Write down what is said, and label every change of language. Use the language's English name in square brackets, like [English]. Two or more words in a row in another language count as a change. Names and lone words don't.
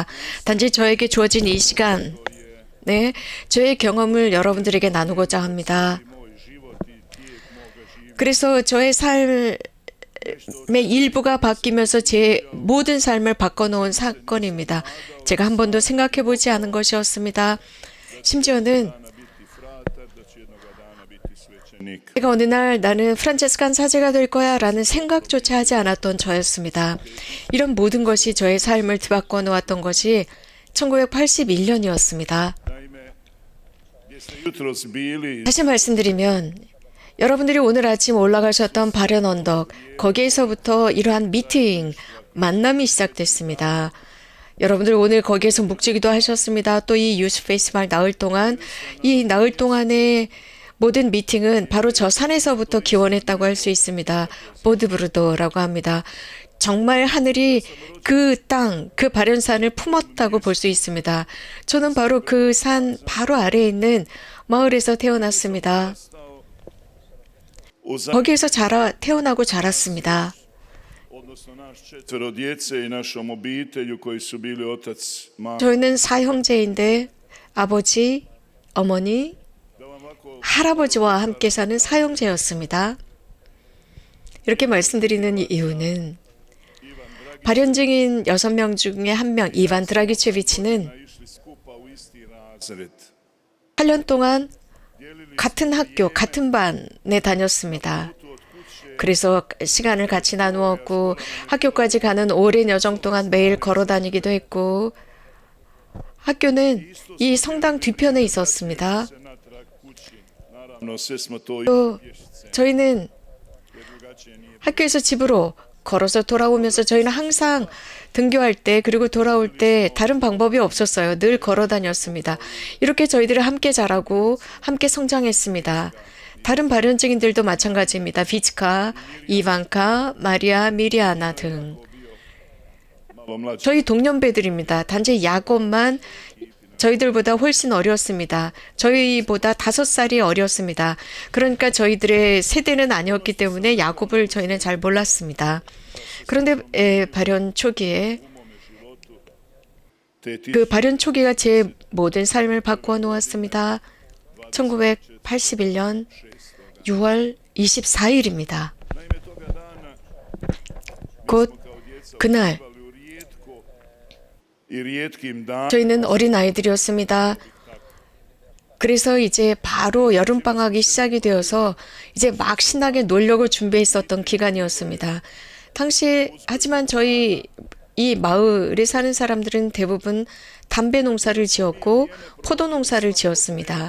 [Korean] 단지 저에게 주어진 이 시간, 네, 저의 경험을 여러분들에게 나누고자 합니다. 그래서 저의 삶의 일부가 바뀌면서 제 모든 삶을 바꿔놓은 사건입니다. 제가 한 번도 생각해 보지 않은 것이었습니다. 심지어는 [Croatian] biti fratar, da će jednoga dana biti svećenik. [Korean] 제가 어느 날 나는 프란체스칸 사제가 될 거야 라는 생각조차 하지 않았던 저였습니다. 이런 모든 것이 저의 삶을 뒤바꿔 놓았던 것이 1981년이었습니다. [Croatian] Naime, gdje ste jutros bili, [Korean] 다시 말씀드리면 여러분들이 오늘 아침 올라가셨던 발현 언덕, 거기에서부터 이러한 미팅, 만남이 시작됐습니다. 여러분들 오늘 거기에서 묵주기도 하셨습니다. 또 이 [English] youth festival [Korean] 나흘 동안, 이 나흘 동안의 모든 미팅은 바로 저 산에서부터 기원했다고 할 수 있습니다. 보드브루도라고 합니다. 정말 하늘이 그 땅, 그 발현산을 품었다고 볼 수 있습니다. 저는 바로 그 산 바로 아래에 있는 마을에서 태어났습니다. [Croatian] u [Korean] 거기에서 태어나고 자랐습니다. [Croatian] odnosno naš četvero djece i našom obitelju koji su bili otac, majka. [Korean] 저희는 사형제인데 아버지, 어머니, [Croatian] Da vam ovako [Korean] 할아버지와 함께 사는 사형제였습니다. 이렇게 말씀드리는 이유는 발현 중인 6명 중에 한 명, 이반 드라기체비치는 [Croatian] išli skupa u isti razred. [Korean] 8년 동안 같은 학교, 같은 반에 다녔습니다. 그래서 시간을 같이 나누었고 학교까지 가는 오랜 여정 동안 매일 걸어 다니기도 했고, 학교는 이 성당 뒤편에 있었습니다. [Croatian] Se natrag kući. Naravno, sve smo to [Korean] 또 저희는 [Croatian] drugačije nije. [Korean] 학교에서 집으로 걸어서 돌아오면서 저희는 항상 등교할 때 그리고 돌아올 때 다른 방법이 없었어요. 늘 걸어 다녔습니다. 이렇게 저희들은 함께 자라고 함께 성장했습니다. 다른 발현증인들도 마찬가지입니다. 비츠카, 이반카, 마리아, 미리아나 등. [Croatian] Malo mlađi. [Korean] 저희 동년배들입니다. 단지 야곱만 저희들보다 훨씬 어렸습니다. 저희보다 5살이 어렸습니다. 그러니까 저희들의 세대는 아니었기 때문에 야곱을 저희는 잘 몰랐습니다. 그런데 발현 초기에 [Croatian] Te ti [Korean] 그 발현 초기가 제 모든 삶을 바꾸어 놓았습니다. 1981년 6월 24일입니다. [Croatian] naime toga dana [Korean] 곧 [Croatian] kao djeca [Korean] 그날 [Croatian] uživali u rijetko i rijetkim danima. [Korean] 저희는 어린 아이들이었습니다. 그래서 이제 바로 여름방학이 시작이 되어서 이제 막 신나게 놀려고 준비했었던 기간이었습니다. 하지만 저희 이 마을에 사는 사람들은 대부분 담배 농사를 지었고 포도 농사를 지었습니다.